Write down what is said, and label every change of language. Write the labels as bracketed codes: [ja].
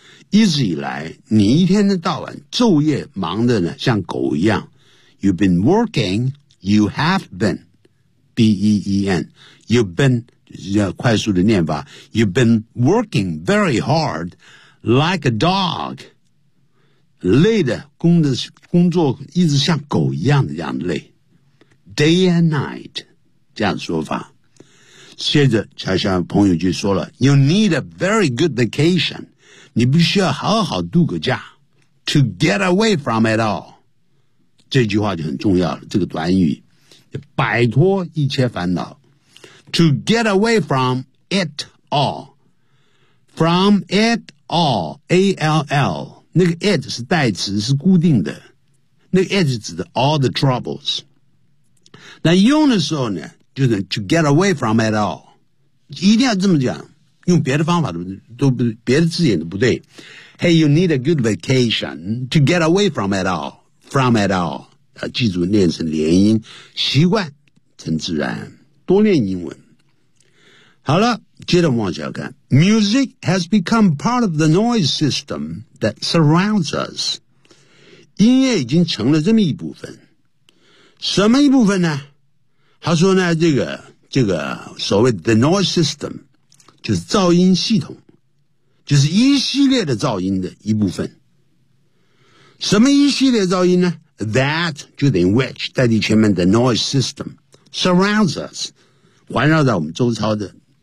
[zh] 一直以来你一天到晚昼夜忙得呢像狗一样。 [en] You've been working, you have been. [zh] B-E-E-N. [en] You've been, [zh] 快速的念法, [en] you've been working very hard like a dog. [zh] 累的工的工作一直像狗一样的这样累。 [en] Day and night, [zh] 这样的说法。接着乔小朋友就说了 [en] You need a very good vacation. [zh] 你必须要好好度个假。 [en] To get away from it all. [zh] 这句话就很重要了，这个短语。摆脱一切烦恼。 [en] To get away from it all. From it all. A-L-L. [zh] 那个 it 是代词，是固定的。 [en] 那个 it 指的 all the troubles. [zh] 那用的时候呢，就是 [en] to get away from it all. [zh] 一定要这么讲，用别的方法都不，别的字眼都不对。 [en] Hey, you need a good vacation to get away from it all. From it all. [zh] 记住练成连音，习惯成自然，多练英文。好了，接着往下看。 [en] Music has become part of the noise system that surrounds us. [zh] 音乐已经成了这么一部分。什么一部分呢？他说呢，这个所谓 the noise system, 就是噪音系统，就是一系列的噪音的一部分。什么一系列噪音呢？That, 就等于 which, 代替前面的 noise system, [en] surrounds us, [zh] 环绕在我们周遭的。